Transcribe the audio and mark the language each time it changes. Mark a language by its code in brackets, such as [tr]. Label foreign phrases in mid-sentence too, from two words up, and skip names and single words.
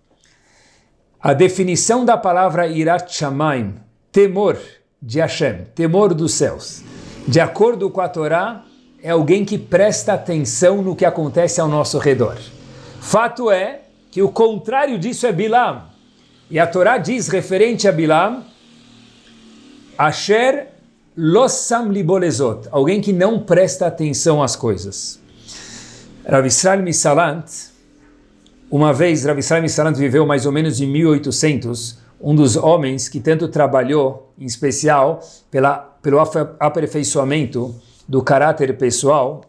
[pt] A definição da palavra [he] יראת שמים, [pt] temor de Hashem, temor dos céus, de acordo com a Torá, é alguém que presta atenção no que acontece ao nosso redor. Fato é que o contrário disso é Bilam. E a Torá diz, referente a Bilam, [he] אשר לא שם לבו לזאת, [pt] alguém que não presta atenção às coisas. Rav Israel Misalant, uma vez, Rav Israel Misalant viveu mais ou menos em 1800, um dos homens que tanto trabalhou, em especial, pelo aperfeiçoamento do caráter pessoal.